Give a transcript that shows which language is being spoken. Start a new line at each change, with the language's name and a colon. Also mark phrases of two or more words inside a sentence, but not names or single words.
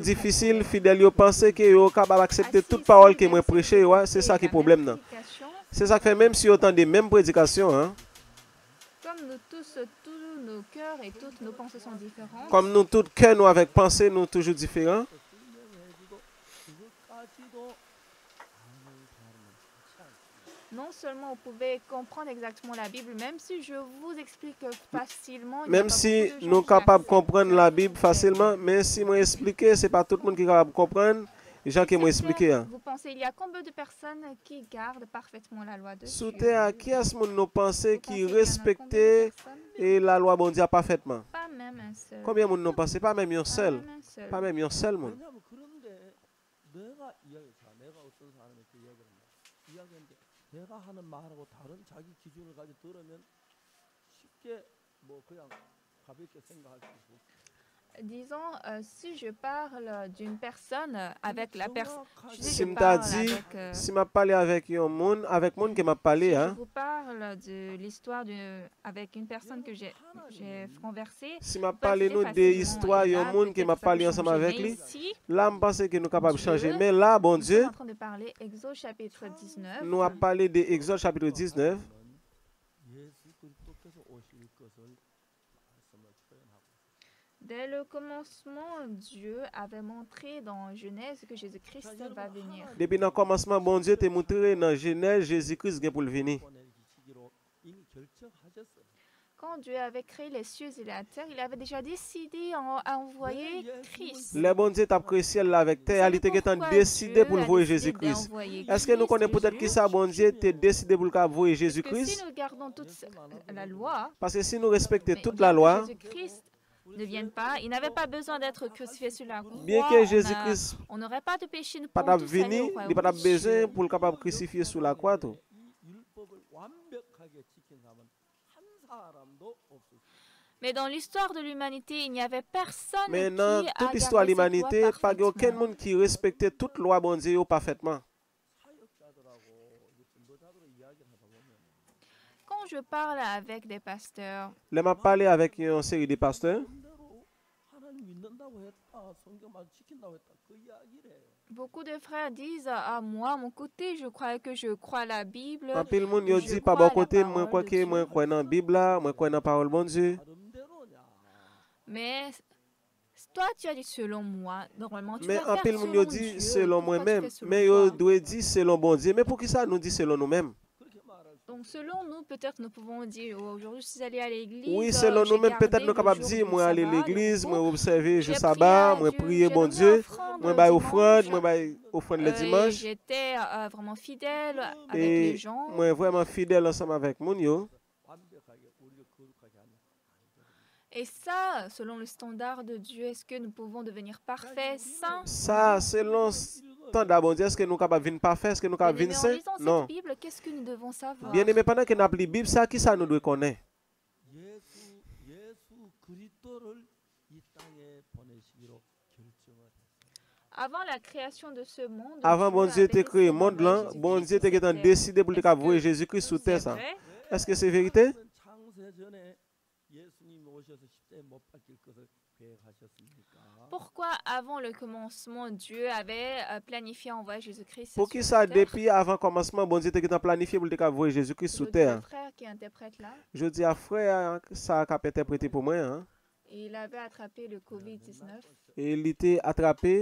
French: difficile, problème. fidèle yo penser que yo capable d'accepter toute parole qui me prêché, ouais, c'est ça qui est le problème non. C'est ça qui fait même si autant des mêmes prédications, hein, Comme nous tous nos cœurs et toutes nos pensées sont différentes, comme nous tous cœur nous avec pensée nous toujours différents.
Korean: 설명해주고 그것까지도 아는 사람은 많지 않습니다.
French: Non seulement vous pouvez comprendre exactement la Bible, même si je vous explique facilement, il n'y a Même pas si beaucoup de gens nous qui capables de acceptent comprendre la Bible cette facilement, mais si moi expliquer, c'est pas tout le monde qui est capable de comprendre. Les gens Sur qui m'ont cette terre, expliqué. Hein. vous pensez, il y a combien de personnes qui gardent parfaitement la loi de Sous Dieu? terre, qui est-ce que nous pensons Vous qui pensez qu'il y en a combien de respectait personnes? et la loi bon Dieu parfaitement? Pas même un seul. Combien de nous pensons? Pas même un Pas seul. même un seul. Pas même un seul monde.
Korean: 왜냐하면 그런데 내가 이야기 자 내가 어떤 사람한테 이야기를 한다. 이야기하는데 내가 하는 말하고 다른 자기 기준을 가지고 들으면 쉽게 뭐 그냥 가볍게 생각할 수 있고
French: Disons, si je parle d'une personne avec la personne, Si m'ta dit, si m'a parlé avec un monde, avec monde qui m'a parlé, si je hein. vous parle de l'histoire avec une personne que j'ai conversée, Si m'a parlé nous des histoires, il y a un monde qui m'a parlé ensemble avec lui. Là, je pense que nous sommes capables de changer. Mais là, bon Dieu, nous sommes en train de parler Exode chapitre 19. nous avons parlé de Exode chapitre 19.
Korean: 예수 그리스도께서 오실 것을 말씀을 표현하고
French: Dès le commencement, Dieu avait montré dans Genèse que Jésus-Christ va venir. Depuis le commencement, bon Dieu t'a montré dans Genèse Jésus-Christ vient pour le venir.
Korean: 보내주시기로 이미 결정하셨어요.
French: Quand Dieu avait créé les cieux et la terre, il avait déjà décidé à envoyer Christ. Le bon Dieu t'a créé ciel avec terre, il était décidé pour le voir Jésus-Christ. Est-ce que nous connaissons peut-être qui ça, bon Dieu, t'a décidé pour le voir Jésus-Christ? Si nous gardons toute la loi, Parce que si nous respectons toute la loi, Jésus-Christ ne vienne pas, il n'avait pas besoin d'être crucifié sur la croix. Bien que Jésus-Christ on n'aurait pas de péché, nous pas pouvons tous aller venir, au il royaume n'a pas de besoin Dieu. pour le capable crucifier sur la croix. Tout.
Korean: 이 율법을 완벽하게 지킨 사람은 한 사람도 없었어요.
French: Mais dans l'histoire de l'humanité, il n'y avait personne Mais dans qui toute a l'histoire de gardé cette l'humanité, loi pas aucun parfaitement. monde qui respectait toute loi bon Dieu parfaitement.
Korean: 사역자들하고 이제 전도자들로 이야기를 하다 보면
French: Quand je parle avec des pasteurs, Là, m'a parlé avec une série de pasteurs.
Korean: 대로 하나님 믿는다고 했다, 성경 말 지킨다고 했다, 그 이야기래.
French: beaucoup de frères disent à moi, mon côté, je crois que je crois la Bible. En pile monde yo Je dit pas crois bon la côté, parole moi crois de que moi Dieu. crois dans la Bible là, moi crois dans la parole bon Dieu.
Korean: 나름대로냐?
French: Mais toi, tu as dit selon moi. Normalement, tu Mais dois en faire pile monde selon yo dit Dieu. selon Pourquoi tu moi-même, fais selon mais yo toi? doit dire selon bon Dieu. Mais pour qui ça nous dit selon nous-mêmes?
Korean: 그렇게 말할 수
French: Donc, selon nous, peut-être nous pouvons dire oh, aujourd'hui, je suis allé à l'église. Oui, selon j'ai nous-mêmes, peut-être gardé nous le capables de jour dire, du moi aller à sabbat, le l'église, repos, moi observer le j'ai sabbat, prié à moi Dieu, prier j'ai bon donné Dieu, offrande moi bailler offrande, dimanche. moi bailler offrande le Et dimanche. j'étais vraiment fidèle avec Et les gens. moi vraiment fidèle ensemble avec mon yo.
Korean: 완벽하게 우리를 거룩하게 하는
French: Et ça, selon le standard de Dieu, est-ce que nous pouvons devenir parfaits, saints? Ça, selon standard bon Dieu, est-ce que nous capables de venir parfait, est-ce que nous capables de Bien-aimés, venir en saint? lisant Non. cette Bible, qu'est-ce que nous devons savoir? Bien aimé, pendant que nous appelons la Bible, ça qui ça nous doit connaître?
Korean: 예수 그리스도를 이 땅에 보내시기로 결정을 했어요.
French: Avant la création de ce monde, Avant bon Dieu avait te créé le décidé monde là, d'envoyer bon Jésus-Christ Dieu te sur cette décidé pour terre. te voir Jésus-Christ sur C'est terre ça. vrai? Est-ce que c'est vérité?
Korean: 창세 전에 예수님이 오셔서 십자가에 못 박힐 것을 계획하셨습니까?
French: Pourquoi, avant le commencement, Dieu avait planifié envoyer Jésus-Christ Pour sur qui cette ça terre? depuis avant commencement bon Dieu te planifié pour te voir Jésus-Christ sur Aujourd'hui, le terre? frère qui interprète là, Je dis à frère ça a interprété pour moi hein. il avait attrapé le Covid-19. Et il était attrapé